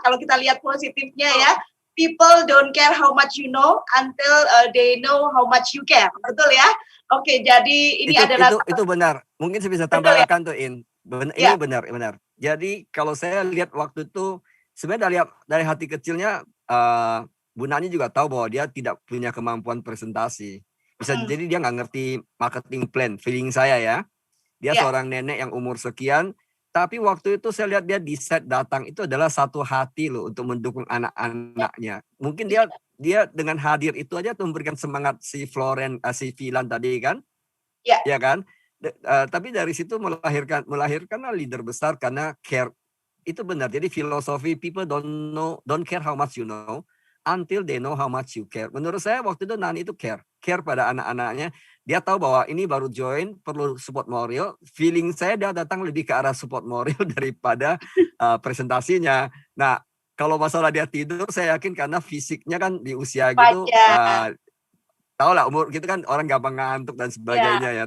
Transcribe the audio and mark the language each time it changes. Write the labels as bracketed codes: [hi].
[id] Kalau kita lihat positifnya ya, [en] people don't care how much you know until they know how much you care. [id] Betul ya? Oke, jadi ini adalah itu benar. Mungkin saya bisa tambahkan tuh ini benar. Jadi kalau saya lihat waktu itu sebenarnya dari hati kecilnya Bu Nani juga tahu bahwa dia tidak punya kemampuan presentasi. Bisa jadi dia nggak ngerti marketing plan, feeling saya ya. Dia seorang nenek yang umur sekian, tapi waktu itu saya lihat dia di set datang itu adalah satu hati loh untuk mendukung anak-anaknya. Mungkin dia dengan hadir itu aja tuh memberikan semangat si Vilan tadi kan. Ya kan? Tapi dari situ melahirkan leader besar karena care. Itu benar. Jadi filosofi [en] people don't care how much you know until they know how much you care. [id] Menurut saya waktu itu Nani itu care pada anak-anaknya. Dia tahu bahwa ini baru join, perlu support moral. Feeling saya dia datang lebih ke arah support moral daripada presentasinya. Nah, kalau masalah dia tidur, saya yakin karena fisiknya kan di usia gitu, tahu lah umur gitu kan orang gampang ngantuk dan sebagainya ya.